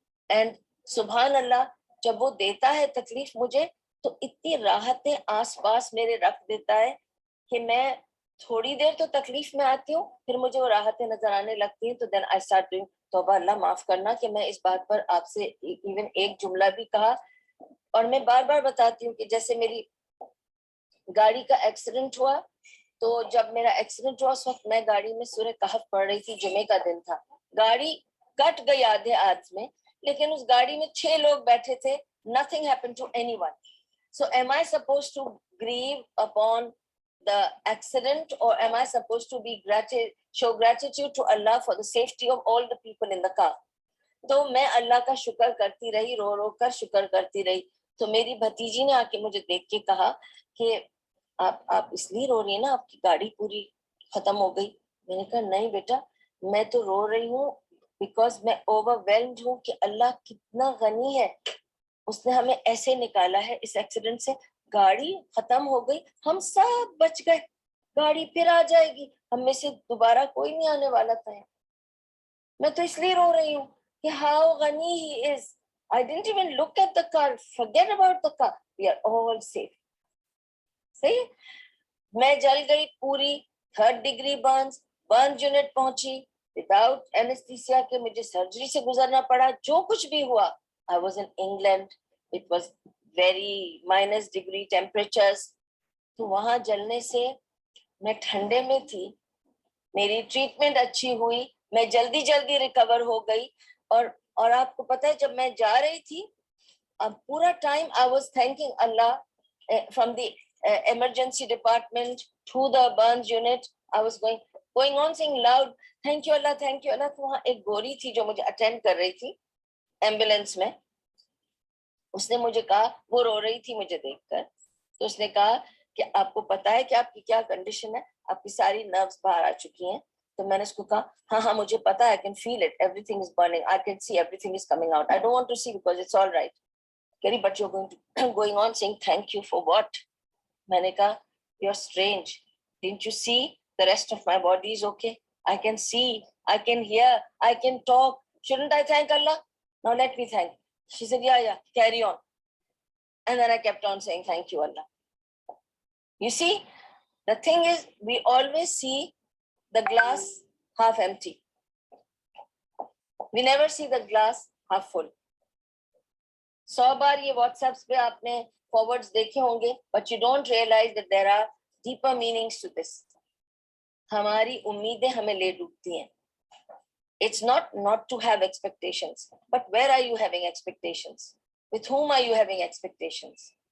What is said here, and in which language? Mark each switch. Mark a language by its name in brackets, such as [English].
[Urdu] And سبحان اللہ، جب وہ دیتا ہے تکلیف مجھے تو اتنی راحتیں آس پاس میرے رکھ دیتا ہے کہ میں تھوڑی دیر تو تکلیف میں آتی ہوں، پھر مجھے وہ راحتیں نظر آنے لگتی ہیں. تو [English] then I start doing [Urdu] توبہ، اللہ معاف کرنا کہ میں اس بات پر آپ سے ایون ایک جملہ بھی کہا. اور میں بار بار بتاتی ہوں کہ جیسے میری گاڑی کا ایکسیڈنٹ ہوا، تو جب میرا ایکسیڈنٹ ہوا اس وقت میں گاڑی میں سورہ کہف پڑھ رہی تھی، جمعے کا دن تھا. گاڑی کٹ گئی آدھے آدھ میں، لیکن اس گاڑی میں 6 لوگ بیٹھے تھے. [English] nothing happened to anyone. So am I supposed to grieve upon the accident, or am I supposed to be show gratitude to Allah for the safety of all the people in the car? [Urdu] تو میں اللہ کا شکر کرتی رہی، رو رو کر شکر کرتی رہی. تو میری بھتیجی نے آ کے مجھے دیکھ کے کہا کہ آپ اس لیے رو رہی ہیں نا، آپ کی گاڑی پوری ختم ہو گئی. میں نے کہا نہیں بیٹا، میں تو رو رہی ہوں بیکاز میں اوورwhelmed ہوں کہ اللہ کتنا غنی ہے, اس نے ہمیں ایسے نکالا ہے اس ایکسیڈنٹ سے. گاڑی ختم ہو گئی, ہم سب بچ گئے, گاڑی پھر آ جائے گی, ہم میں سے دوبارہ کوئی نہیں آنے والا تھا. میں تو اس لیے رو رہی ہوں کہ [English] How غنی he is. I didn't even look at the car. Forget about the car. We are all safe. صحیح. [Urdu] میں جل گئی پوری, [English] 3rd degree burns unit [Urdu] پہنچی, [English] without anaesthesia [Urdu] کے مجھے سرجری سے گزرنا پڑا. جو کچھ بھی ہوا, [English] I was in England. It was very -degree temperatures. [Urdu] تو وہاں جلنے سے میں ٹھنڈے میں تھی, میری ٹریٹمنٹ اچھی ہوئی, میں جلدی ریکور ہو گئی. اور آپ کو پتہ ہے جب میں جا رہی تھی, پورا [English] Time I was thinking اللہ from the emergency department to the burns unit. I was going on sing loud, thank you اللہ, thank you اللہ. [Urdu] تو وہاں ایک گوری تھی جو مجھے اٹینڈ کر رہی تھی ایمبولینس میں, اس نے مجھے کہا, وہ رو رہی تھی مجھے دیکھ کر, تو اس نے کہا کہ آپ کو پتا ہے کہ آپ کی کیا کنڈیشن ہے, آپ کی ساری نروز باہر آ چکی ہیں. تو میں نے اس کو کہا ہاں مجھے پتا ہے, [English] I can feel it, everything is burning, I can see everything is coming out, I don't want to see because it's all right. [Urdu] کہہ رہی [English] but you're going on saying thank you for what. [Urdu] میں نے کہا [English] you're strange, didn't you see the rest of my body is okay, I can see, I can hear, I can talk, shouldn't I thank Allah? Now let me thank. She said yeah, carry on. And then I kept on saying thank you Allah. You see, the thing is we always see the glass half empty, we never see the glass half full. [Urdu] 100 بار یہ what's apps پہ آپ نے فارورڈز دیکھے ہوں گے, [English] but you don't realize that there are deeper meanings to this. [Urdu] ہماری امیدیں ہمیں لے ڈوبتی ہیں. [English] It's not to have expectations, but where are you having expectations? With whom are you having expectations?